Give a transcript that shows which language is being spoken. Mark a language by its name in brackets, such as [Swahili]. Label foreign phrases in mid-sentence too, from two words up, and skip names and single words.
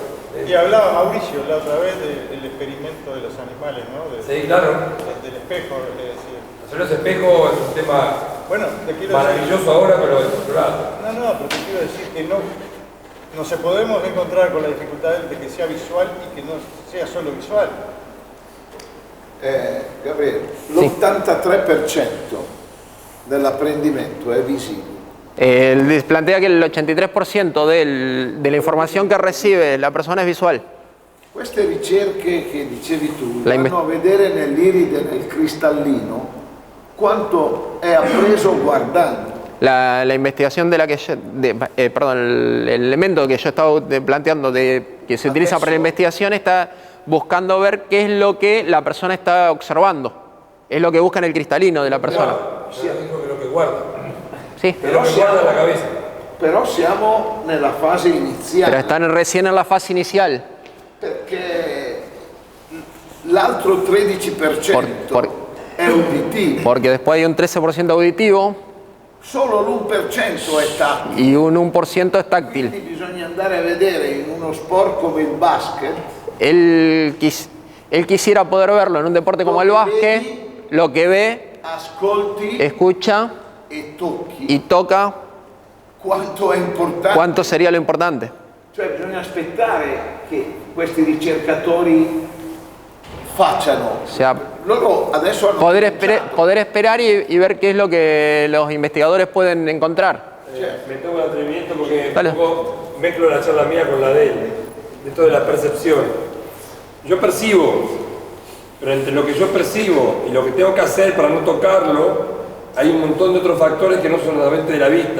[Spanish] Y hablaba Mauricio la otra vez del experimento de los animales, ¿no? Sí, claro. Del espejo, es decir. Hacer los espejos es un tema bueno, te quiero maravilloso decir, ahora, pero estructurado. No, pero te quiero decir que no se podemos encontrar con la dificultad de que sea visual y que no sea solo visual. [Italian] Gabriele, l'83% dell'apprendimento è visivo. [Spanish] Plantea que el 83% de la información que recibe la persona es visual. [Italian] Queste ricerche che dicevi tu vanno a vedere nell'iride, nel cristallino, quanto è appreso guardando. [Spanish] La investigación de la que yo, el elemento que yo estaba planteando que se utiliza para la investigación está buscando ver qué es lo que la persona está observando. Es lo que busca en el cristalino de la persona. Claro, sí, es lo que guarda. Sí. Pero lo que guarda en la cabeza. [Italian] Però siamo nella fase iniziale. [Spanish] Pero están recién en la fase inicial. [Italian] Perché l'altro 13% è uditivo. [Spanish] Porque después hay un 13% auditivo. [Italian] Solo l'1% è tattile. [Spanish] Y un 1% es táctil. [Italian] Quindi bisogna andare a vedere in uno sport come il basket. [Spanish] Él quisiera poder verlo en un deporte como el básquet, lo que ve, [Italian] ascolti, [Spanish] escucha [Italian] e tocchi. [Spanish] y toca, [Italian] Quanto è importante. [Spanish] cuánto sería lo importante. [Italian] Cioè bisogna aspettare che questi ricercatori facciano. [Spanish] O sea, [Italian] Loro adesso hanno [Spanish] poder esperar y ver qué es lo que los investigadores pueden encontrar. Me tomo el atrevimiento porque Dale. un poco mezclo la charla mía con la de él, de toda la percepción. Yo percibo, pero entre lo que yo percibo y lo que tengo que hacer para no tocarlo, hay un montón de otros factores que no son solamente de la vista.